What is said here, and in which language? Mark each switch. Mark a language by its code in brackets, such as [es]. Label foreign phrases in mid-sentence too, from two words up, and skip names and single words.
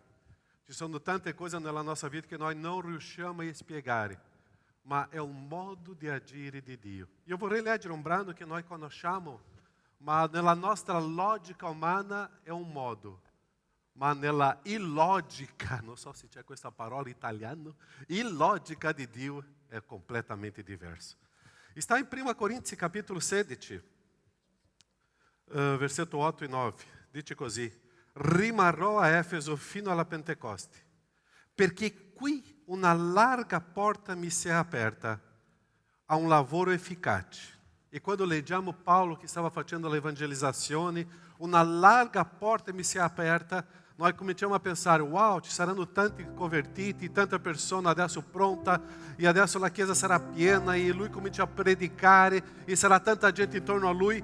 [it] Ci sono tante cose nella nostra vita che noi non riusciamo a spiegare, ma è un modo di agire di Dio. Io vorrei leggere un brano che noi conosciamo, ma nella nostra logica umana è un modo, ma nella illogica, non so se c'è questa parola italiana, illogica di Dio è completamente diverso. [pt] Está em 1 Coríntios capítulo 16, [it] versetto 8 e 9, dice così: rimarrò a Efeso fino alla Pentecoste, perché qui una larga porta mi si è aperta a un lavoro efficace. E quando leggiamo Paulo che stava facendo l'evangelizzazione, una larga porta mi si è aperta, noi cominciamo a pensare: wow, ci saranno tanti convertiti, tanta persona adesso pronta, e adesso la chiesa sarà piena, e lui comincia a predicare, e sarà tanta gente intorno a lui.